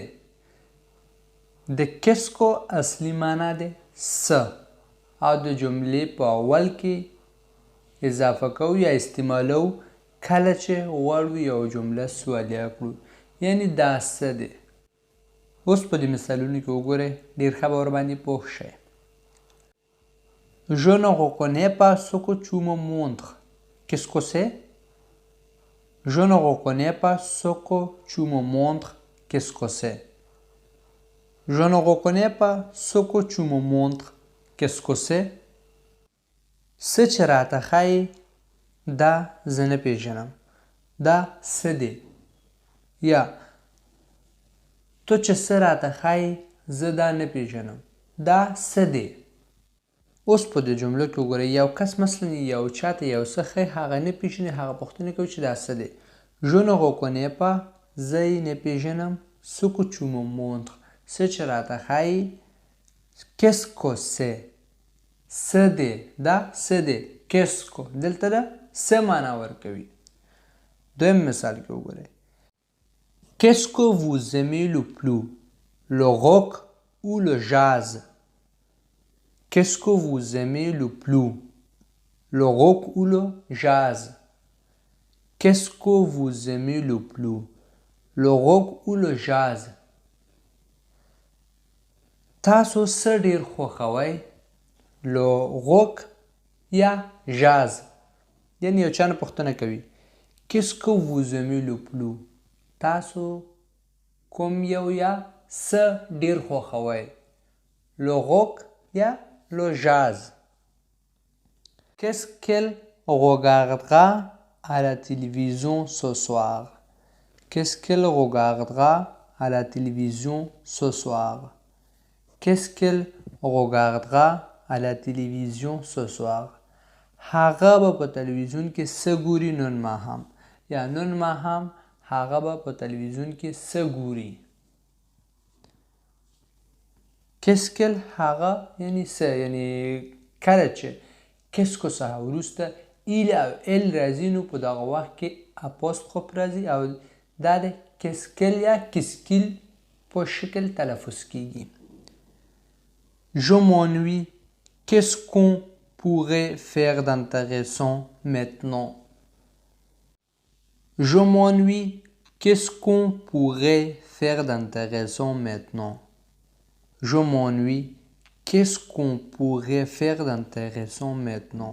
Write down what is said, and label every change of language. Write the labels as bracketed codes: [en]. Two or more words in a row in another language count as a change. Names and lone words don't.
[ps] د کیسکو اصلي معنا دی څه، او د جملې په اول کې اضافه کوو یا استعمالو کله چې غواړو یو جمله سوالیه کړو، یعنی دا څه دی. اوس په دې مثالونو کې وګورئ، ډېر ښه به ورباندې پوه شئ. [fr] Je ne reconnais pas ce que tu me montres. Qu'est-ce que c'est? Je ne reconnais pas ce que tu me montres. Qu'est-ce que c'est? Je ne reconnais pas ce que tu me montres. Qu'est-ce que c'est? [ps] څه چې راته ښایي دا زه نه پېژنم. دا څه دی. یا تو چې څه راته ښایي زه دا نه پېژنم. دا څه دی. اوس په دې جملو کې وګورئ، یو کس مثلا یو چاته یو څه ښایي، هغه نه پېژني، هغه پوښتنه کوي چې دا څه دی. [fr] Je ne reconnais pas، [ps] زه یې نه پېژنم. [fr] Ce que tu me montres، [ps] څه چې راته ښایي. [fr] Qu'est-ce que c'est، [ps] څه دی. دا څه دی. [fr] Qu'est-ce que [ps] دلته ده څه معنا ورکوي. دویم مثال کې وګورئ. [fr] Qu'est-ce que vous aimez le plus، le rock ou le jazz؟ Qu'est-ce que vous aimez le plus، le rock ou le jazz؟ Qu'est-ce que vous aimez le plus، le rock ou le jazz؟ [ps] تاسو څه ډېر خوښوئ، [fr] le rock یا jazz؟ [ps] یعنی یو چا نه پوښتنه کوي [fr] Qu'est-ce que vous aimez le plus، [ps] تاسو کوم یو یا څه ډېر خوښوئ، [fr] le rock یا le jazz؟ Qu'est-ce qu'elle regardera à la télévision ce soir؟ Qu'est-ce qu'elle regardera à la télévision ce soir؟ Qu'est-ce qu'elle regardera à la télévision ce soir؟ [ps] هغه به په تلویزیون کې څه ګوري نن ماښام، یا نن ماښام هغه به په تلویزیون کې څه ګوري. [fr] Qu'est-ce qu'elle، [ps] هغه یعنی څه، یعنی کله چې کیسکو څخه وروسته ایل او ال راځي، نو په دغه وخت کې اپوستروف راځي او دا د کیسکل یا کیسکیل په شکل تلفظ کیږي. [fr] Je m'ennuie، qu'est-ce qu'on pourrait faire d'intéressant maintenant؟ Je m'ennuie، qu'est-ce qu'on pourrait faire d'intéressant maintenant؟ Je m'ennuie، qu'est-ce qu'on pourrait faire d'intéressant maintenant؟